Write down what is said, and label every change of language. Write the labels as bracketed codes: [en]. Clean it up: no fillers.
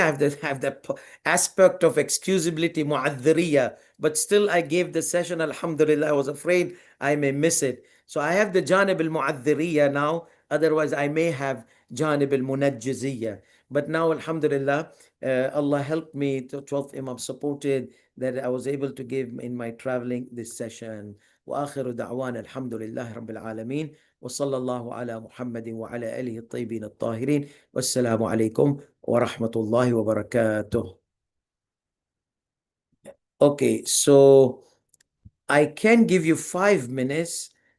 [en] I have the aspect of excusability, mu'adhiriya, but still I gave the session, alhamdulillah. I was afraid I may miss it. So I have the janib al-mu'adhiriya now, otherwise I may have janib al-munajjiziyya. But now, alhamdulillah, Allah helped me, 12th Imam supported that I was able to give in my traveling this session. [ar] وآخر دعوانا الحمد لله رب العالمين وصلى الله على محمد وعلى آله الطيبين الطاهرين والسلام عليكم ورحمة الله وبركاته. [en] Okay, so I can give you 5 minutes